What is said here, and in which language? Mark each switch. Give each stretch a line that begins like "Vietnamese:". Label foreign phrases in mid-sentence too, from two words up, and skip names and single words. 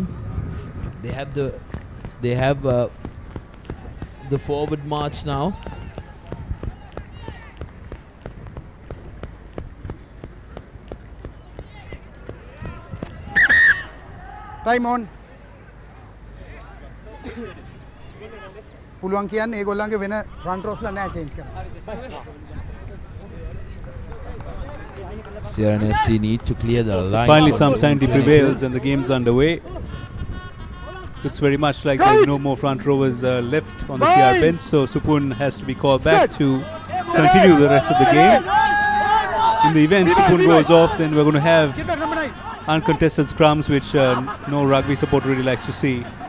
English: They have the forward march now. Time on.
Sinhala: පුළුවන් කියන්නේ ඒගොල්ලන්ගේ වෙන
English: front rows
Sinhala: ලා නෑ change කරන්න.
English: CR&FC need to clear the line. Finally some sanity prevails and the game's underway. Looks very much like there's no more front rowers left on the CR bench, so Supun has to be called back to continue the rest of the game. In the event Supun goes off, then we're going to have uncontested scrums, which no rugby supporter really likes to see.